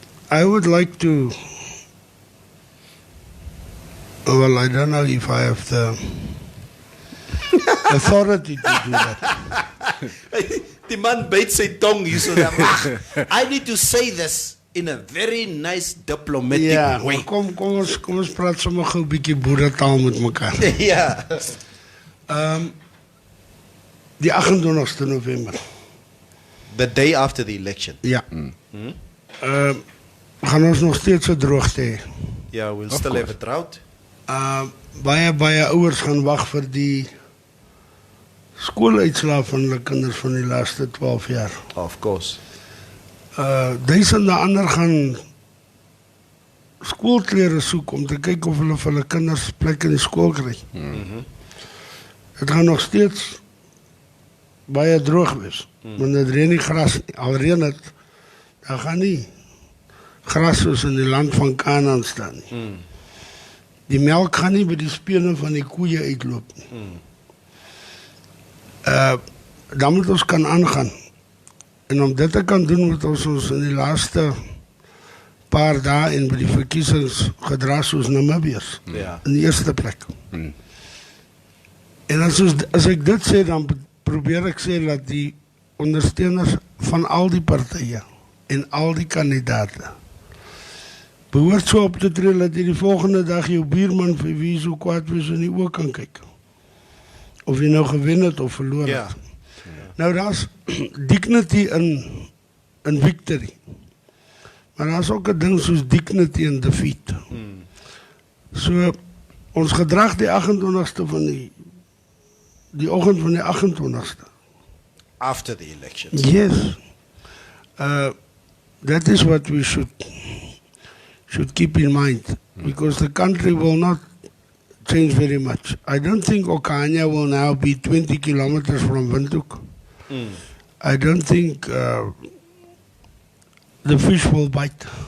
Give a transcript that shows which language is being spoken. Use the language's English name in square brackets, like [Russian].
[English] I would like to, well, I don't know if I have the authority to do that. The man bites [Afrikaans] sy tong hier [English] so I need to say this in a very nice diplomatic way. [Afrikaans] Kom ons praat sommer gou 'n bietjie boeretaal met mekaar. Ja. Die 28ste November. [English] The day after the election. [Afrikaans] Ja. Gaan ons nog steeds 'n droogte hê. [English] Yeah, we'll still have a drought. [Afrikaans] Baie ouers gaan wag vir die skooluitslae van hulle kinders van die laaste 12 jaar. [English] Of course. [Afrikaans] Duisende ander gaan skoolklere soek om te kyk of hulle vir hulle kinders plek in die skool kry. Het gaan nog steeds baie droog wees. Want dit reën nie gras nie. Al reën het, dan gaan nie gras soos in die land van Kanaan staan nie. Die melk gaan nie by die spene van die koeie uitloop nie. Dan moet ons kan aangaan. En om dit te kan doen, moet ons in die laaste paar dae en by die verkiesings gedra soos Namibiërs. In die eerste plek. En as ek dit sê, dan probeer ek sê dat die ondersteuners van al die partye en al die kandidate behoort so op te tree dat jy die volgende dag jou buurman vir wie so kwaad wees in die oë kan kyk. Of jy nou gewen het of verloor het. Nou daar's [English] dignity in victory. [Afrikaans] Maar daar's ook 'n ding soos [English] dignity in defeat. [Afrikaans] So ons gedrag die 28ste van die oggend van die 28ste. [English] After the election. Yes. That is what we should keep in mind, because the country will not change very much. I don't think Okanya will now be 20 kilometers from Windhoek. I don't think the fish will bite.